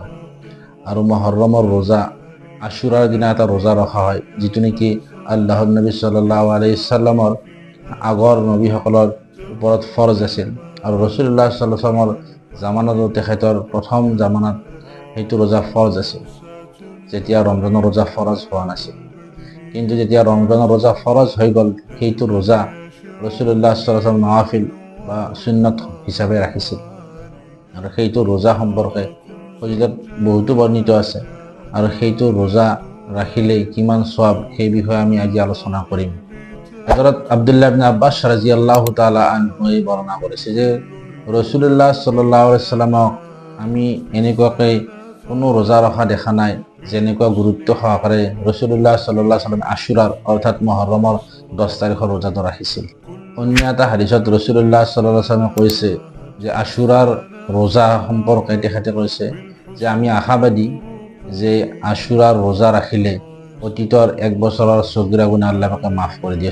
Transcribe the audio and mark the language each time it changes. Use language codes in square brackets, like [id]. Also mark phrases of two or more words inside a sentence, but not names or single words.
[as] আৰু মহরমৰ ৰোজা আশুৰাৰ দিনা এটা ৰোজা ৰখা হয়, যিটো নেকি আল্লাহৰ নবী [ar] صلى الله عليه وسلم [as] আগৰ নবীসকলৰ ওপৰত ফৰজ আছিল। আৰু ৰাসূলুল্লাহ [ar] صلى الله عليه وسلم [as] জামানাতো তেখেতৰ প্ৰথম জামানাত সেইটো ৰোজা ফৰজ আছিল, যেতিয়া ৰমজানৰ ৰোজা ফৰজ হোৱা নাছিল। কিন্তু যেতিয়া ৰমজানৰ ৰোজা ফৰজ হৈ গ'ল, সেইটো ৰোজা ৰাসূলুল্লাহ [ar] صلى الله عليه وسلم [as] নৱাফিল বা সুন্নত হিচাপে ৰাখিছিল। আৰু সেইটো ৰোজা সম্পৰ্কে ফজিলত বহুতো বৰ্ণিত আছে। আৰু সেইটো ৰোজা ৰাখিলে কিমান সওয়াব, সেই বিষয়ে আমি আজি আলোচনা কৰিম। হযরত আব্দুল্লাহ ইবনে আব্বাস [ar] رضي الله تعالى عنه [as] বৰ্ণনা কৰিছে যে ৰাসূলুল্লাহ [ar] صلى الله عليه وسلم [as] আমি এনেকুৱাকৈ কোনো ৰোজা ৰখা দেখা নাই যেনেকুৱা গুৰুত্ব সহকাৰে ৰাসূলুল্লাহ [ar] صلى الله عليه وسلم [as] আশুৰাৰ অৰ্থাৎ মহৰমৰ 10 তাৰিখৰ ৰোজাটো ৰাখিছিল। অন্য এটা হাদিসত ৰাসূলুল্লাহ [ar] صلى الله عليه وسلم [as] কৈছে যে আশুৰাৰ ৰোজা সম্পৰ্কে তেখেতে কৈছে যে আমি আশাবাদী যে আশুৰাৰ ৰোজা ৰাখিলে অতীতৰ 1 বছৰৰ সগীৰা গুনাহ আল্লাহ পাকে মাফ কৰি দিয়ে।